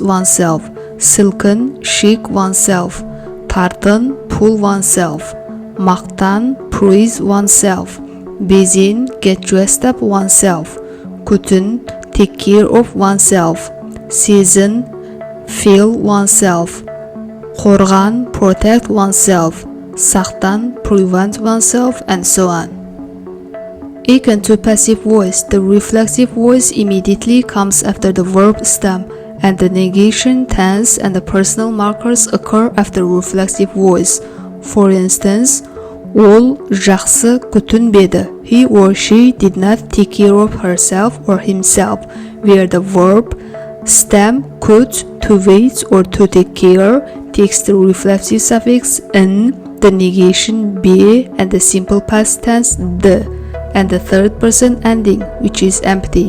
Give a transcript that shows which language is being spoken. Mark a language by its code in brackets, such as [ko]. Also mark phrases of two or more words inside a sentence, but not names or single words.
[en] oneself, сілкін, shake oneself, тартын, pull oneself, мақтан, praise oneself, безен, get dressed up oneself, күтін, take care of oneself, сезін, feel oneself, қорған, protect oneself, сақтан, prevent oneself, and so on. Akin to passive voice, the reflexive voice immediately comes after the verb stem, and the negation, tense, and the personal markers occur after reflexive voice. For instance, [kk] ол жақсы күтінбеді. [en] He or she did not take care of herself or himself, where the verb stem could, to wait or to take care, takes the reflexive suffix n, the negation be, and the simple past tense the, and the third person ending, which is empty.